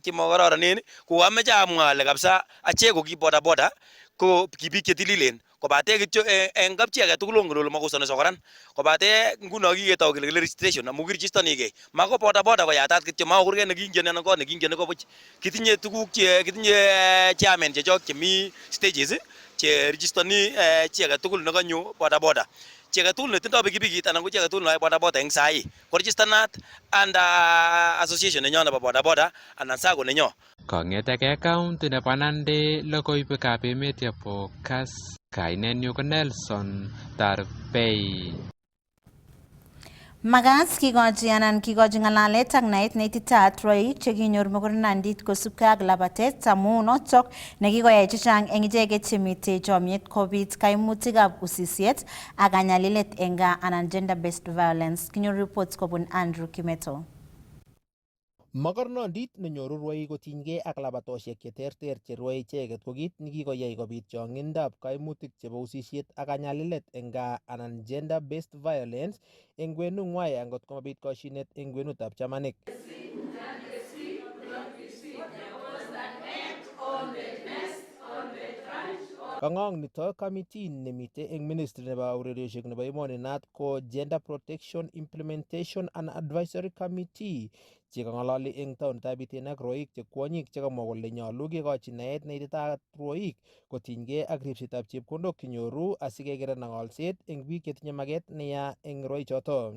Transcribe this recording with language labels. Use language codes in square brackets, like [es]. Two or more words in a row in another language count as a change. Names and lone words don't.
[kln] chemakororonen ko ameche amwa ale kabisa achek ko ki bodaboda ko ki biik chetililen kobate kityo eng kapchi age tugul ongen ole makosani sokoran kobate nguno kiketou kele registration amu kiregistanigei mako bodaboda koyatat kityo makokurgei nekingen anan kot nekingen ko buch kitinye tuguk kitinye chairman chechok chemi stages che registani chi age tugul nekanyo bodaboda. Chi age tugul netindoi pikipikit anan ko chi age tugul neyoe bodaboda eng sai ko registanat [en] and association [kln] nenyo nebo bodaboda anan sako nenyo. Kong'etegei county nebo Nandi logoiwekab emet yebo Kass, kainenyu ko Nelson Tarbei. Magas kikochi ng'alalet ak naet neititaat rwoik chekinyor mokornondit kosubkei ak labatet amu notok nekikoyai chechang eng icheket chemitei chomyet kobit kaimutikab usisiet ak kanyalilet eng gaa anan [en] gender based violence. [kln] Kinyor reports kobun Andrew Kimeto. Mokornondit nenyoru rwoik kotinygei ak labatosiek cheterter cherwoe icheket ko kit nekikoyai kobit chong'indab kaimutik chebo usisiet ak kanyalilet eng gaa anan [en] gender based violence [kln] eng kwenung'wai angot komabit koshinet eng kwenutab chamanik. Kang'ong nito committee nemite eng ministry nebo ureriosiek nebo emoni naat ko [en] Gender Protection Implementation and Advisory Committee [kln] chekang'ololi eng taonitab Iten ak rwoik che kwonyik chekamwa kole nyolu kekochi naet neititaat rwoik kotinygei ak ripsetab chepkondok chenyoru asikekere ng'olset eng biik chetinye maket neya eng rwoichoto.